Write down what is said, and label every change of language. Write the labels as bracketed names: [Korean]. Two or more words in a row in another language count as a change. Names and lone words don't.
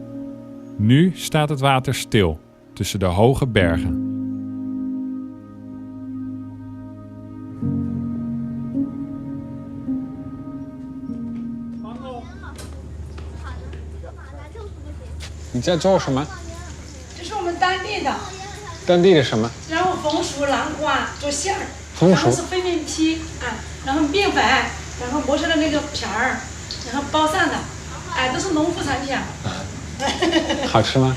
[Dutch] Nu staat het water stil tussen de hoge bergen. [Chinese] Je 在做什么？这是我们当地的。当地的什么？然后红薯、南瓜做馅儿。红薯是飞面皮然后面粉，然后磨成了那个皮儿，然后包上的，都是农副产品。好吃吗？